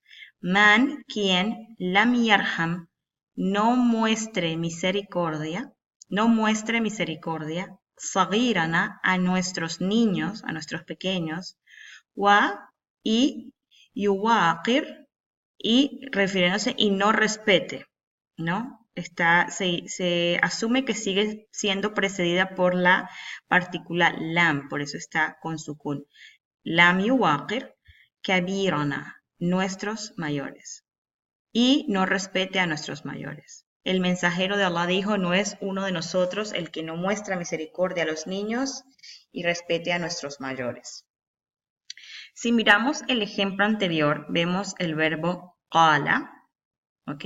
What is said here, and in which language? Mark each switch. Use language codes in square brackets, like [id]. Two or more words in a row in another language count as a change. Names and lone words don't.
[es] Man, quien, [ar] لم يرحم, [es] no muestre misericordia, sagirana, a nuestros niños, a nuestros pequeños, wa, y yuwaqir, y refiriéndose y no respete, ¿no? Se asume que sigue siendo precedida por la partícula lam, por eso está con sukun. [ar] لم يوقر كبيرنا, [es] nuestros mayores. Y no respete a nuestros mayores. El mensajero de Allah dijo, no es uno de nosotros el que no muestra misericordia a los niños y respete a nuestros mayores. Si miramos el ejemplo anterior, vemos el verbo qala, ¿ok?